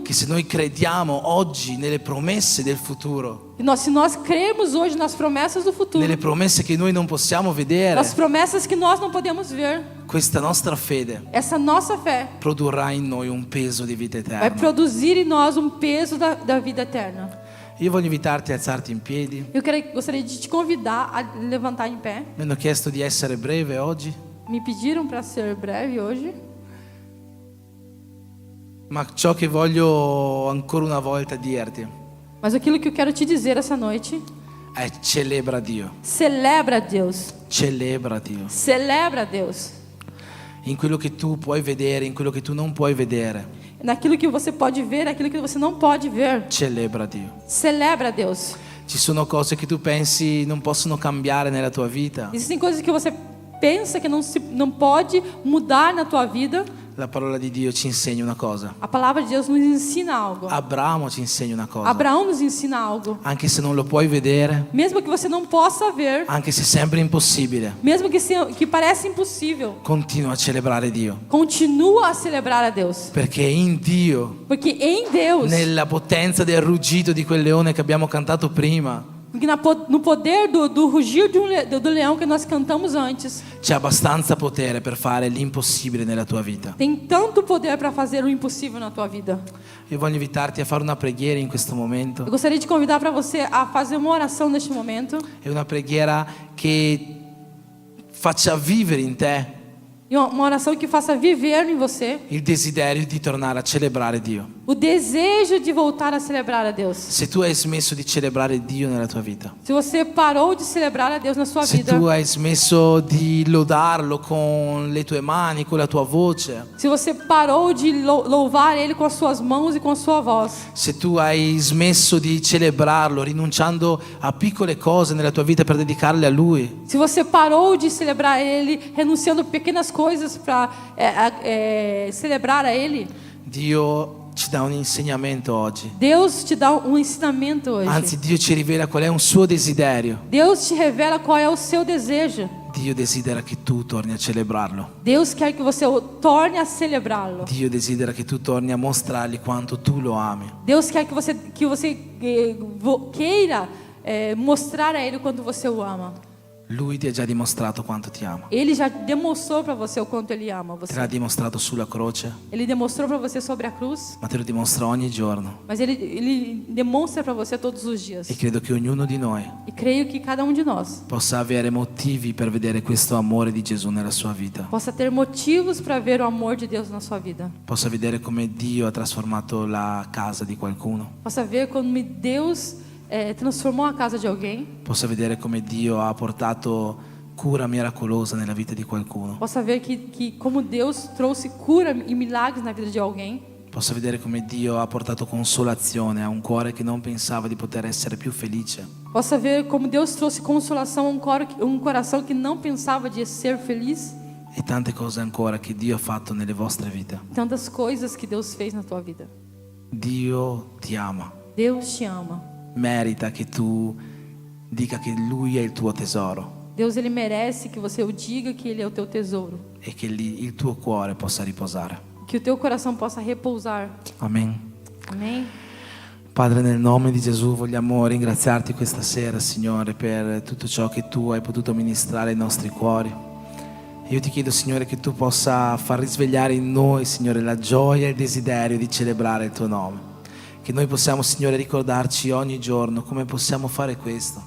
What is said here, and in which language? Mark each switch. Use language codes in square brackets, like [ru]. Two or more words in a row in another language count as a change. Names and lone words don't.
[it] che se noi crediamo oggi nelle promesse del futuro, [pt] que se nós crermos hoje nas promessas do futuro, [it] nelle promesse che noi non possiamo vedere, [pt] nas promessas que nós não podemos ver, [it] questa nostra fede [pt] essa nossa fé [it] produrrà in noi un peso di vita [pt] vai [it] eterna. [pt] produzir em nós peso da vida eterna. [it] Io voglio invitarti a alzarti in piedi. [pt] Gostaria de te convidar a levantar em pé. [it] Mi hanno chiesto di essere breve oggi, [pt] Me pediram para ser breve hoje. [it] ma ciò che voglio ancora una volta dirti [pt] Mas aquilo que eu quero te dizer essa noite, [it] è celebra Dio, [pt] celebra a Deus. [it] celebra Dio. [pt] Celebra a Deus. [it] In quello che tu puoi vedere, in quello che tu non puoi vedere, [pt] Naquilo que você pode ver, naquilo que você não pode ver. [it] celebra Dio. [pt] Celebra a Deus. [it] Ci sono cose che tu pensi non possono cambiare nella tua vita. [pt] Existem coisas que você pensa que não pode mudar na tua vida. [it] La parola di Dio ci insegna una cosa. [pt] A palavra de Deus nos ensina algo. [it] Abramo ci insegna una cosa. [pt] Abraão nos ensina algo. [it] Anche se non lo puoi vedere, [pt] Mesmo que você não possa ver, [it] anche se sembra impossibile, [pt] mesmo que parece impossível, [it] continua a celebrare Dio. [pt] continua a celebrar a Deus. [it] Perché in Dio, [pt] Porque em Deus, [it] nella potenza del ruggito di quel leone che abbiamo cantato prima, [pt] porque no poder do rugir do leão que nós cantamos antes, [it] c'è abbastanza potere per fare l'impossibile nella tua vita. [pt] tem tanto poder para fazer o impossível na tua vida. [it] Io voglio invitarti a fare una preghiera in questo momento. [pt] Eu gostaria de convidar para você a fazer uma oração neste momento. [it] È una preghiera che faccia vivere in te [pt] E uma oração que faça viver em você [it] il desiderio di tornare a celebrare Dio. [pt] o desejo de voltar a celebrar a Deus. [it] Se tu hai smesso di celebrare Dio nella tua vita, [pt] Se você parou de celebrar a Deus na sua se vida, [it] tu hai smesso di lodarlo con le tue mani, con la tua voce, [pt] se você parou de louvar Ele com as suas mãos e com a sua voz, [it] se tu hai smesso di celebrarlo rinunciando a piccole cose nella tua vita per dedicarle a Lui, [pt] se você parou de celebrar Ele, renunciando a pequenas coisas para celebrar a Ele, [it] Dio ci dà un insegnamento oggi. [pt] Deus te dá um ensinamento hoje. [it] Anzi, Dio ci rivela qual è un suo desiderio. [pt] Deus te revela qual é o seu desejo. [it] Dio desidera che tu torni a celebrarlo. [pt] Deus quer que você o torne a celebrá-lo. [it] Dio desidera che tu torni a mostrargli quanto tu lo ami. [pt] Deus quer que você queira mostrar a Ele o quanto você o ama. [it] Lui ti ha già dimostrato quanto ti ama. [pt] Ele já demonstrou para você o quanto Ele ama [it] Te [pt] você. [it] l'ha dimostrato sulla croce, [pt] Ele demonstrou para você sobre a cruz, [it] ma te lo dimostra ogni giorno. [pt] mas Ele demonstra para você todos os dias. [it] E credo che ognuno di noi [pt] E creio que cada um de nós [it] possa avere motivi per vedere questo amore di Gesù nella sua vita. [pt] possa ter motivos para ver o amor de Deus na sua vida. [it] Possa vedere come Dio ha trasformato la casa di qualcuno. [pt] Possa ver como Deus transformou a casa de alguém. [it] Possa vedere come Dio ha portato cura miracolosa nella vita di qualcuno. [pt] Possa ver que como Deus trouxe cura e milagres na vida de alguém. [it] Possa vedere come Dio ha portato consolazione a un cuore che non pensava di poter essere più felice. [pt] Possa ver como Deus trouxe consolação a um coração que não pensava de ser feliz. [it] E tante cose ancora che Dio ha fatto nelle vostre vite. [pt] Tantas coisas que Deus fez na tua vida. [it] Dio ti ama. [pt] Deus te ama. [it] Merita che tu dica che Lui è il tuo tesoro [pt] Deus, Ele merece que você o diga que Ele é o teu tesouro. [it] e che il tuo cuore possa riposare. [pt] Que o teu coração possa repousar. [it] Amen. [pt] Amém? [it] Padre, nel nome di Gesù vogliamo ringraziarti questa sera, Signore, per tutto ciò che tu hai potuto ministrare ai nostri cuori. Io ti chiedo, Signore, che tu possa far risvegliare in noi, Signore, la gioia e il desiderio di celebrare il tuo nome. Che noi possiamo, Signore, ricordarci ogni giorno come possiamo fare questo.